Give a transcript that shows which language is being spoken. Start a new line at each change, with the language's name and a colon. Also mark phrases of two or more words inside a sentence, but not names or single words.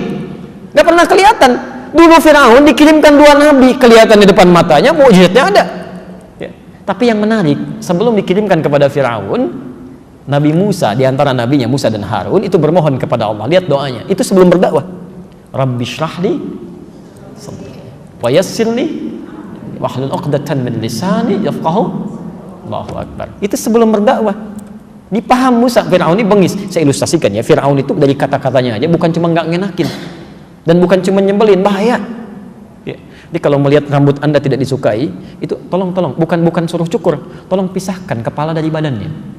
Indonesian: Gak pernah kelihatan. Dulu Firaun dikirimkan dua nabi, kelihatan di depan matanya, mukjizatnya ada. Ya. Tapi yang menarik, sebelum dikirimkan kepada Firaun, Nabi Musa, di antara nabinya Musa dan Harun, itu bermohon kepada Allah. Lihat doanya, itu sebelum berdakwah.
Arabic: رب اشرح لي ويسر لي واحلل عقدة من لساني يفقهوا. الله أكبر.
Indonesian: Itu sebelum berdakwah. Dipaham Musa. Firaun ini bengis. Saya ilustrasikan ya, Firaun itu dari kata-katanya aja bukan cuma nggak ngenakin dan bukan cuma nyebelin, bahaya. Ya. Jadi kalau melihat rambut Anda tidak disukai, itu tolong bukan suruh cukur, tolong pisahkan kepala dari badannya.